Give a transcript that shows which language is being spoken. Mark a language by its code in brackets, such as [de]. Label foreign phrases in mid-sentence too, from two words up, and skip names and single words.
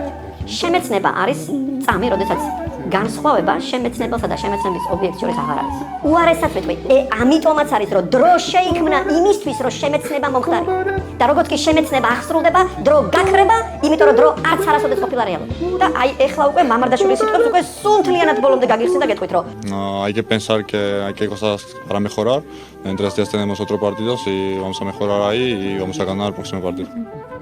[ka] შემეცნება არის წამი, როდესაც განსხვავება შემეცნებელსა და შემეცნების ობიექტს შორის აღარ არის. უარესად ვეთქვი, ამიტომაც არის რომ დრო შეიქმნა იმისთვის რომ შემეცნება მომხდარიყო. და როგორც კი შემეცნება აღსრულდება, დრო გაქრება, იმიტომ რომ დრო არც არასოდეს ყოფილა რეალური. და აი ეხლა უკვე მამარდაშვილის სიტყვებს უკვე სუნთლიანად ბოლომდე gagirxin და გეტყვით რომ [es] Hay que pensar que hay que cosas para mejorar. Mientras ya tenemos otro partido, sí vamos a mejorar ahí y vamos a ganar el próximo partido.